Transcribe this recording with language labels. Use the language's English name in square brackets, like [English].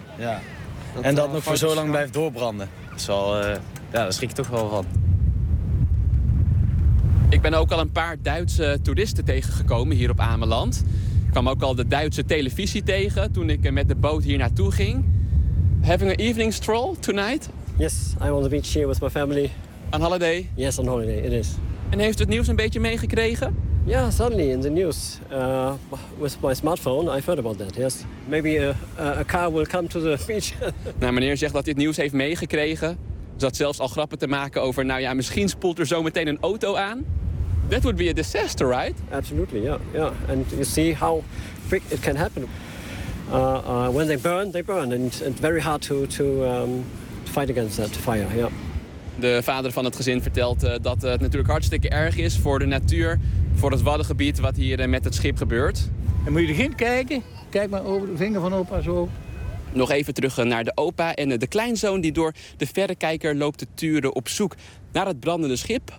[Dutch] Ja. Dat, en dat nog voor zo lang blijft doorbranden. Dat is wel, ja, daar schrik je toch wel van. Ik ben ook al een paar Duitse toeristen tegengekomen hier op Ameland. Ik kwam ook al de Duitse televisie tegen toen ik met de boot hier naartoe ging. [English] Having an evening stroll tonight? Yes, I'm on the beach here with my family. On holiday? Yes, on holiday, it is. [Dutch] En heeft u het nieuws een beetje meegekregen? [English] Ja, yeah, suddenly in the news. With my smartphone, I've heard about that, yes. Maybe a car will come to the beach. [Dutch] Nou, meneer zegt dat hij het nieuws heeft meegekregen. Er zat zelfs al grappen te maken over, nou ja, misschien spoelt er zo meteen een auto aan. [English] That would be a disaster, right? Absolutely, yeah, yeah. And you see how quick it can happen. When they burn. And it's very hard to fight against that fire, yeah. [Dutch] De vader van het gezin vertelt dat het natuurlijk hartstikke erg is voor de natuur, voor het waddengebied wat hier met het schip gebeurt. En moet je erin kijken? Kijk maar over de vinger van opa zo. Nog even terug naar de opa en de kleinzoon die door de verrekijker loopt te turen op zoek naar het brandende schip.